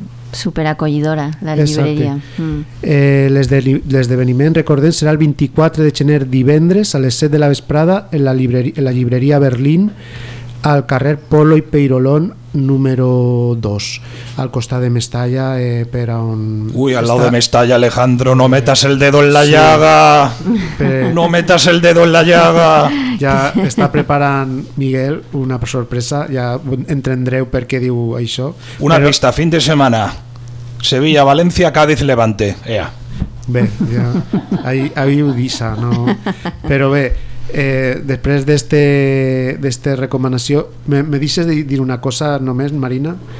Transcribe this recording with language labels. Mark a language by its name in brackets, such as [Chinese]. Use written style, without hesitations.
[Catalan] super acollidora la llibreria. L'esdeveniment, recordem, serà el 24 de gener, divendres, a les 7 de la vesprada, en la llibreria Berlín, al carrer Polo i Peirolón número 2, al costat de Mestalla, per on... [Spanish] Ui, al lado de Mestalla, Alejandro, no metas el dedo en la llaga. No metas el dedo en la llaga. [Catalan] Ja està preparant Miguel una sorpresa, ja entendreu per què diu això. Una pista, fin de setmana. Sevilla, València, Cádiz, Levante. Ea. Bé, ja, ahí ho deixa, no? Però bé, després d'este recomanació, me deixes de dir una cosa només, Marina?